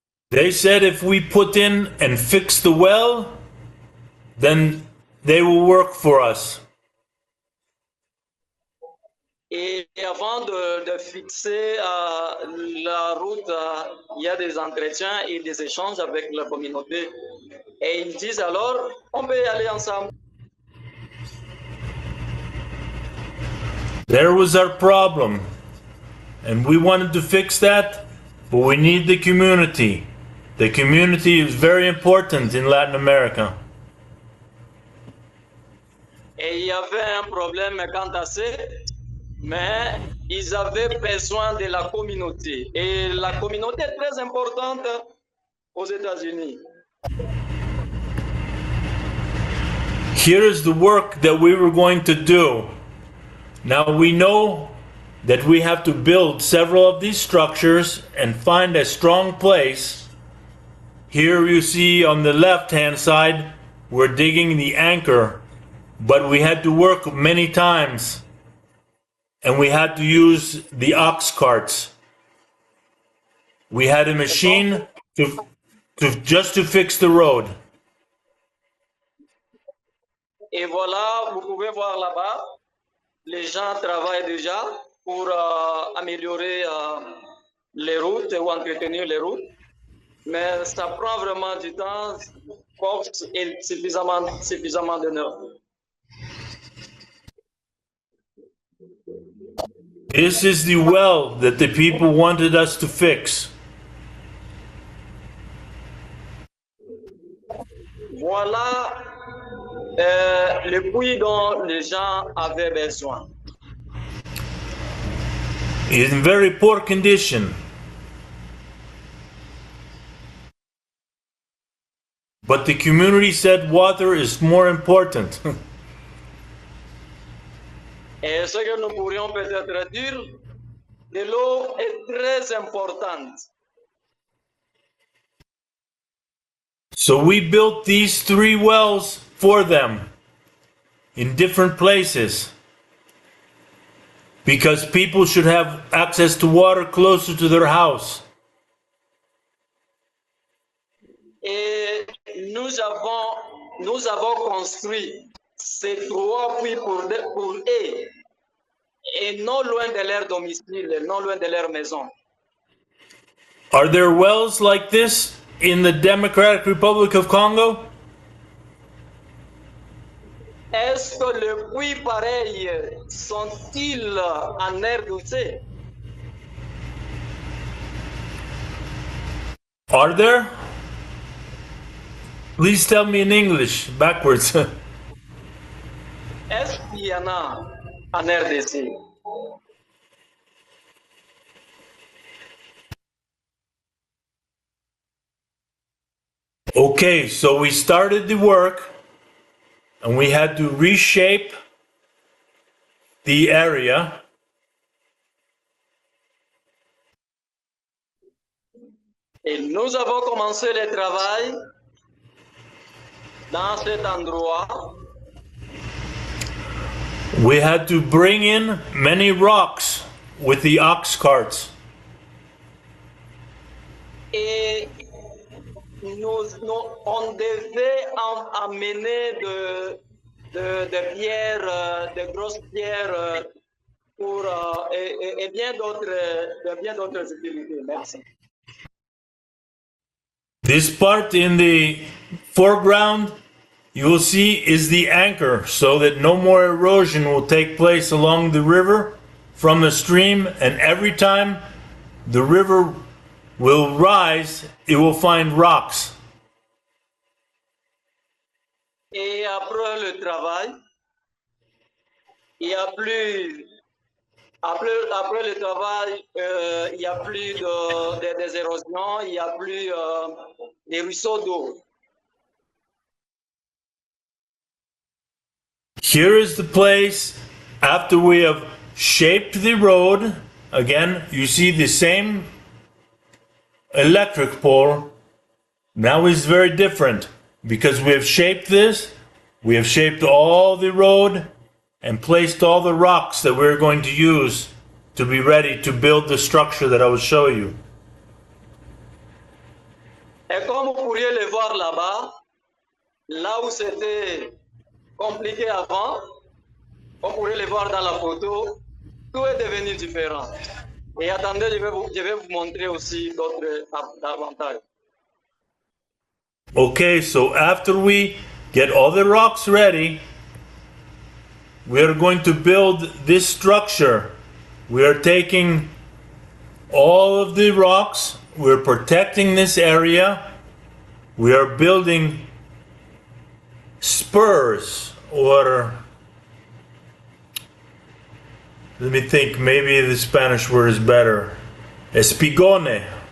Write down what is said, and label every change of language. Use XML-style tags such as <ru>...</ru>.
<en>They said if we put in and fix the well, then they will work for us.</en> <fr>Et avant de fixer la route, il y a des entretiens et des échanges avec la communauté. Et ils disent alors, on peut y aller ensemble.</fr> <en>There was our problem. And we wanted to fix that, but we need the community. The community is very important in Latin America.</en> <fr>Et il y avait un problème quant à ça, mais ils avaient besoin de la communauté. Et la communauté est très importante aux États-Unis.</fr> <en>Here is the work that we were going to do. Now we know that we have to build several of these structures and find a strong place. Here you see on the left-hand side, we're digging the anchor, but we had to work many times and we had to use the ox carts. We had a machine just to fix the road.</en> <fr>Et voilà, vous pouvez voir là-bas, les gens travaillent déjà pour améliorer les routes ou entretenir les routes. Mais ça prend vraiment du temps, force et suffisamment d'énergie.</fr> <en>This is the well that the people wanted us to fix.</en> <fr>Voilà le puits dont les gens avaient besoin.</fr> <en>It's in very poor condition. But the community said water is more important.</en> <fr>Et ce que nous pourrions peut-être dire, de l'eau est très importante.</fr> <en>So we built these 3 wells for them in different places because people should have access to water closer to their house.</en> <fr>Et nous avons construit ces 3 puits pour eux et non loin de leur domicile, non loin de leur maison.</fr> <en>Are there wells like this in the Democratic Republic of Congo?</en> <fr>Est-ce que les puits pareils sont-ils en RDC?</fr> <en>Are there? Please tell me in English, backwards.</en> <fr>Est-ce qu'il y en a en RDC?</fr> <en>Okay, so we started the work and we had to reshape the area.</en> <fr>Et nous avons commencé le travail dans cet endroit.</fr> <en>We had to bring in many rocks with the ox carts.</en> <fr>Et on devait amener de pierres, de grosses pierres pour, et bien d'autres utilités. Merci.</fr> <en>This part in the foreground you will see is the anchor, so that no more erosion will take place along the river from the stream, and every time the river will rise, it will find rocks.</en> <fr>Et après le travail, il y a plus, après le travail, il n'y a plus des érosions, il n'y a plus des ruisseaux d'eau.</fr> <en>Here is the place after we have shaped the road. Again, you see the same electric pole. Now it's very different because we have shaped this. We have shaped all the road and placed all the rocks that we're going to use to be ready to build the structure that I will show you.</en> <fr>Et comme vous pourriez le voir là-bas, là où c'était compliqué avant, on pourrait le voir dans la photo, tout est devenu différent. Et attendez, je vais vous montrer aussi d'autres avantages.</fr> <en>Okay, so after we get all the rocks ready, we are going to build this structure. We are taking all of the rocks, we're protecting this area, we are building spurs, or let me think, maybe the Spanish word is better. Espigone.</en>